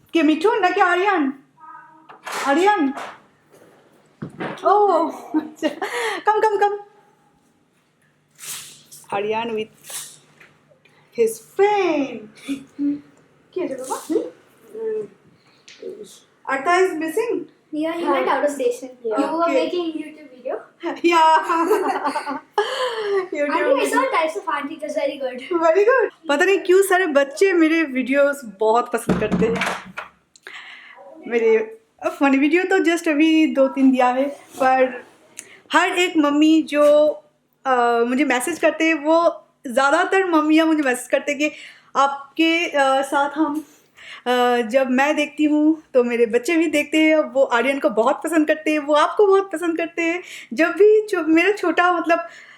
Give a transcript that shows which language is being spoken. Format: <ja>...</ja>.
<hi>कि मिथुन ना, क्या आर्यन? आर्यन,</hi> <en>Oh come come come. Aryan with his friend.</en> <hi>क्या है बाबा?</hi> <en>Artha is missing. Yeah, he went out of station. You were making YouTube video. Yeah. Auntie, I saw types of auntie. It was very good. Very good.</en> <hi>पता नहीं क्यों सारे बच्चे मेरे वीडियोस बहुत पसंद करते हैं। मेरे फनी वीडियो तो जस्ट अभी 2-3 दिया है, पर हर एक मम्मी जो मुझे मैसेज करते हैं, वो ज़्यादातर मम्मियाँ मुझे मैसेज करते हैं कि आपके साथ हम जब मैं देखती हूँ तो मेरे बच्चे भी देखते हैं, वो आर्यन को बहुत पसंद करते हैं, वो आपको बहुत पसंद करते हैं। जब भी मेरा छोटा मतलब</hi>